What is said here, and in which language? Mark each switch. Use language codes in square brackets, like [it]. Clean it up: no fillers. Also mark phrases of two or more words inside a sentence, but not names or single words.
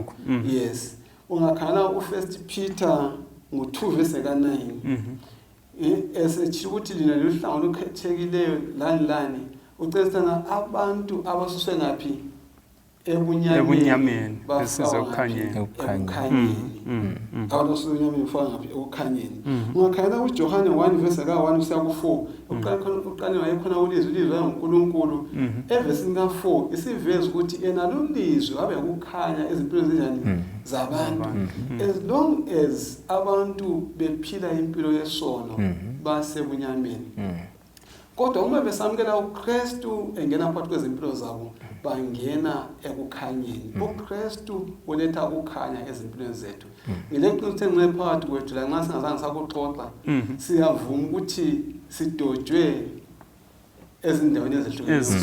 [nd] Yes, ungakhala uFirst Peter ngo2 verse ka9 esethi ukuthi lina luhlango lukhethekileyo lani ucela abantu abasuswe ngaphi ebunyameni besiza ukukhanyeni abantu abasuswe ebunyameni bafika ngaphi ekukhanyeni. Ungakhala uJohane 1 verse ka1 usiya ku4 uqala wayekhona ulizwi kaNkulunkulu evesini ka4 isiveza ukuthi yena lulizwi abe ukukhanya ezimpilweni zenjani zabantu. [en] As long as [nd] abantu bephila impilo yesono basebunyameni kodwa uma besamukela uKristu engena phakathi kwezimpilo zabo bangena ekukhanyeni. uKristu uletha ukukhanya ezimpilweni zethu. Ngileqiniso engine phakathi kwethu la nxa singazange sakuxoxa siyavuma ukuthi sidojwe ezindaweni ezehlukene.